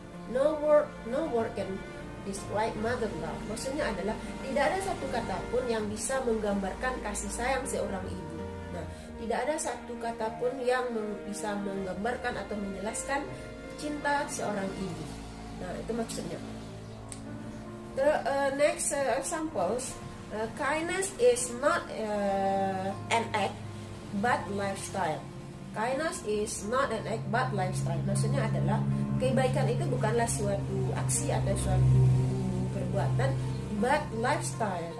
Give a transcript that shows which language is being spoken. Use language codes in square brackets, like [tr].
[en] No word can describe mother love. [id] Maksudnya adalah tidak ada satu kata pun yang bisa menggambarkan kasih sayang seorang ibu. Nah, tidak ada satu kata pun yang bisa menggambarkan atau menjelaskan cinta seorang ibu. Nah, itu maksudnya. [en] The next examples, kindness is not an act but lifestyle. Kindness is not an act but lifestyle. [id] Maksudnya adalah kebaikan itu bukanlah suatu aksi atau suatu perbuatan, [en] but lifestyle.